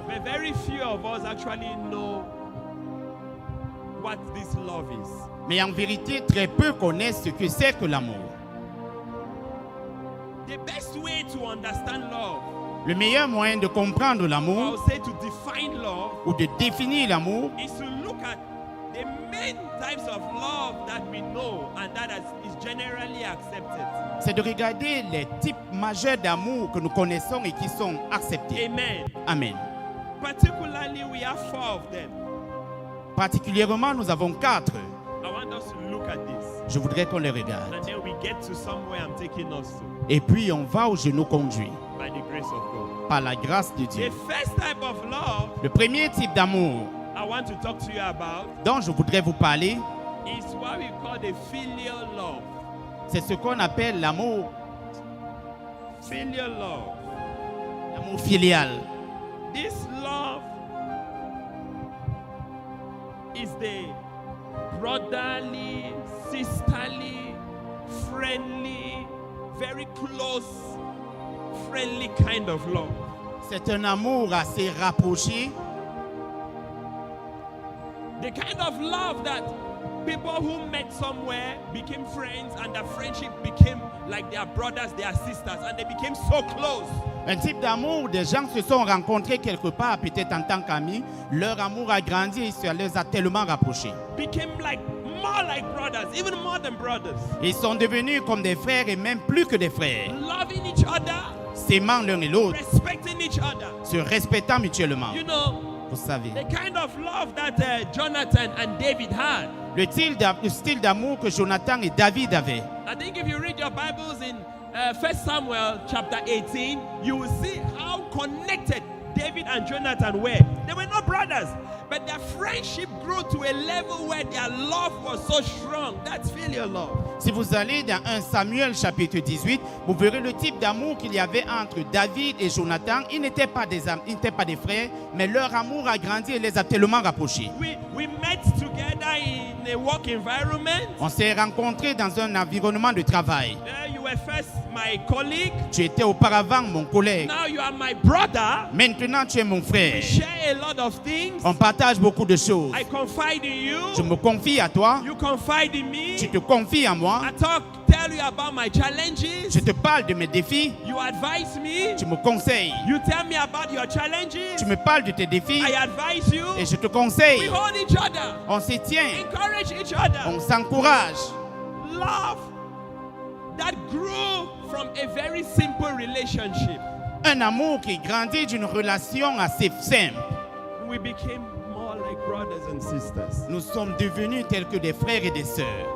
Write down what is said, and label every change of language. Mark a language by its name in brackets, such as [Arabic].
[English] but very few of us actually know what this love is. [French] mais en vérité, très peu connaissent ce que c'est que l'amour. [English] The best way to understand love, [French] Le meilleur moyen de comprendre [English] or I [French] l'amour [English] would say to define love, [French] ou de définir l'amour, [English] is to look at The main types of love that we know and that is generally accepted. [French] C'est de regarder les types majeurs d'amour que nous connaissons et qui sont acceptés. [English] Amen. [French] Amen. [English] Particularly, we have 4 of them. [French] Particulièrement, nous avons 4. [English] I want us to look at this. [French] Je voudrais qu'on les regarde. [English] And then we get to somewhere I'm taking us to [French] Et puis, on va où je nous conduis, [English] by the grace of God. [French] par la grâce de Dieu. [English] The first type of love [French] Le premier type d'amour [English] I want to talk to you about [French] dont je voudrais vous parler, [English] is what we call the filial love. [French] c'est ce qu'on appelle l'amour [English] Filial love. [French] l'amour filial. [English] This love is the brotherly, sisterly, friendly, very close, friendly kind of love. [French] C'est un amour assez rapproché. [English] The kind of love that people who met somewhere became friends and the friendship became like their brothers, their sisters, and they became so close. [French] Un type d'amour, des gens se sont rencontrés quelque part, peut-être en tant qu'amis. Leur amour a grandi et ça les a tellement rapprochés. [English] Became like more like brothers, even more than brothers. [French] Ils sont devenus comme des frères et même plus que des frères, [English] Loving each other, [French] s'aimant l'un et l'autre, [English] respecting each other. [French] se respectant mutuellement. [English] You know, [French] Vous savez, [English] the kind of love that Jonathan and David had. [French] le style d'amour que Jonathan et David avaient. [English] I think if you read your Bibles in 1 Samuel chapter 18, you will see how connected David and Jonathan were. They were not brothers, but their friendship grew to a level where their love was so strong. That's filial love. [French] Si vous allez dans 1 Samuel chapitre 18, vous verrez le type d'amour qu'il y avait entre David et Jonathan. Ils n'étaient pas des frères, mais leur amour a grandi et les a tellement rapprochés. [English] We met together in a work environment. [French] On s'est rencontrés dans un environnement de travail. [English] You were first my colleague. [French] Tu étais auparavant mon collègue. [English] Now you are my brother. [French] Maintenant, tu es mon [English] We [French] frère. [English] share a lot of things. [French] On partage beaucoup de choses. [English] I confide in you. [French] Je me confie à toi. [English] You confide in me. [French] Tu te confies à moi. [English] I tell you about my challenges. [French] Je te parle de mes défis. [English] You advise me. [French] Tu me conseilles. [English] You tell me about your challenges. [French] Tu me parles de tes défis. [English] I advise you. [French] Et je te [English] We [French] conseille. [English] hold each other. [French] On se tient. [English] Encourage each other. [French] On s'encourage. [English] Love that grew from a very simple relationship. [French] Un amour qui grandit d'une relation assez simple. [English] We became more like brothers and sisters. [French] Nous sommes devenus tels que des frères et des sœurs.